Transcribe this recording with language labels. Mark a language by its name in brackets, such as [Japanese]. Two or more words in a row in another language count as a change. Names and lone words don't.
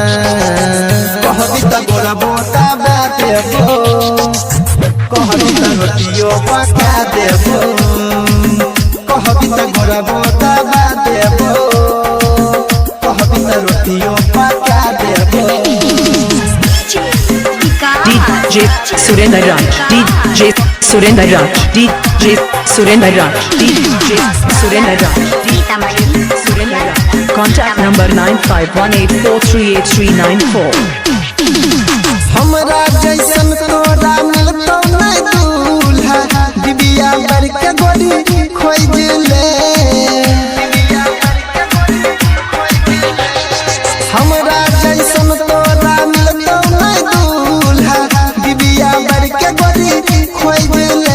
[Bhojpuri] कहबी त गोरा बोता देबो, कहबी त रोटियो पका देबो, कहबी त गोरा बोता देबो, कहबी त रोटियो पका देबो। [English] DJ Surendra Raj, DJ Surendra Raj, DJ Surendra Raj, DJ Surendra Raj, DJ Surendra Raj. Contact number 9518438394. [Bhojpuri] हमरा जैसन तोरा मिलतो नहीं दूल्हा, दिबिया बर के गोरी खोज ले। हमरा जैसन तोरा मिलतो नहीं दूल्हा, दिबिया बर के गोरी खोज ले।